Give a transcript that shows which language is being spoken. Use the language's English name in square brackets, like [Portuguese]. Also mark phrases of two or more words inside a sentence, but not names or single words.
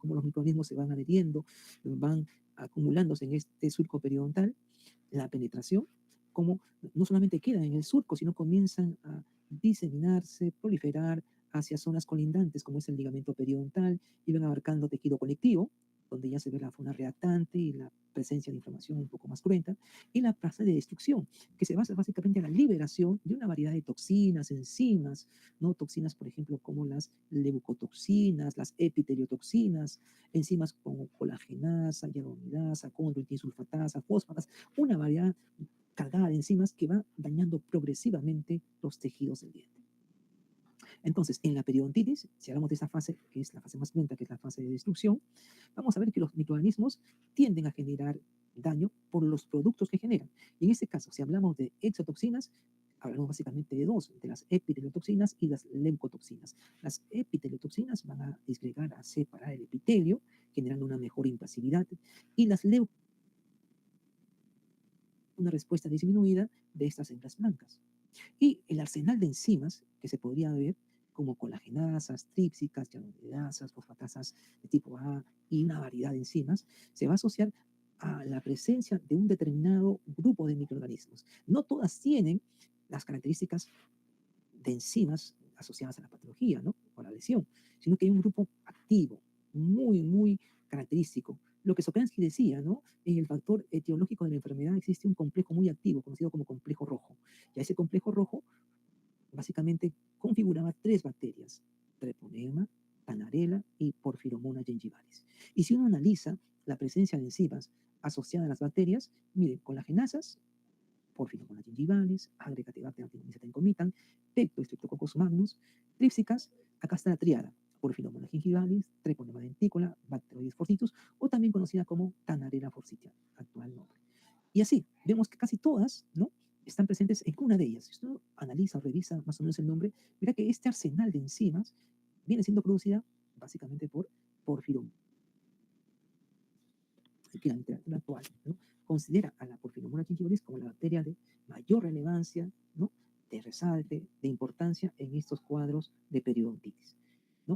[Spanish] Como los microorganismos se van adheriendo, van acumulándose en este surco periodontal, la penetración, como no solamente quedan en el surco, sino comienzan a diseminarse, proliferar hacia zonas colindantes, como es el ligamento periodontal, y van abarcando tejido conectivo, donde ya se ve la fauna reactante y la presencia de inflamación un poco más cruenta, y la fase de destrucción, que se basa básicamente en la liberación de una variedad de toxinas, enzimas, ¿no? Toxinas, por ejemplo, como las leucotoxinas, las epiteliotoxinas, enzimas como colagenasa, hyaluronidasa, condroitinsulfatasa, fosfatas, una variedad cargada de enzimas que va dañando progresivamente los tejidos del diente. Entonces, en la periodontitis, si hablamos de esa fase, que es la fase más lenta, que es la fase de destrucción, vamos a ver que los microorganismos tienden a generar daño por los productos que generan. Y en este caso, si hablamos de exotoxinas, hablamos básicamente de dos, de las epiteliotoxinas y las leucotoxinas. Las epiteliotoxinas van a disgregar, a separar el epitelio, generando una mejor impasividad, y las leucotoxinas, una respuesta disminuida de estas hembras blancas. Y el arsenal de enzimas que se podría ver, como colagenasas, trípsicas, hyaluronidasas, fosfatasas de tipo A y una variedad de enzimas, se va a asociar a la presencia de un determinado grupo de microorganismos. No todas tienen las características de enzimas asociadas a la patología, ¿no? O a la lesión, sino que hay un grupo activo, muy característico. Lo que Sokansky decía, ¿no? En el factor etiológico de la enfermedad existe un complejo muy activo, conocido como complejo rojo. Y a ese complejo rojo básicamente configuraba tres bacterias: Treponema, Panarella y Porphyromonas gingivalis. Y si uno analiza la presencia de enzimas asociadas a las bacterias, miren, colagenasas, Porphyromonas gingivalis, Agregatibacter anticomitan, Pecto Streptococcus magnus, trípsicas, acá está la triada: Porphyromonas gingivalis, Treponema denticola, Bacteroides forcitus, o también conocida como Tanarella forsythia, actual nombre. Y así, vemos que casi todas, ¿no?, están presentes en una de ellas. Si usted analiza o revisa más o menos el nombre, verá que este arsenal de enzimas viene siendo producida básicamente por Porphyromonas. Que la literatura actual, ¿no?, considera a la Porphyromonas gingivalis como la bacteria de mayor relevancia, ¿no?, de resalte, de importancia en estos cuadros de periodontitis, ¿no?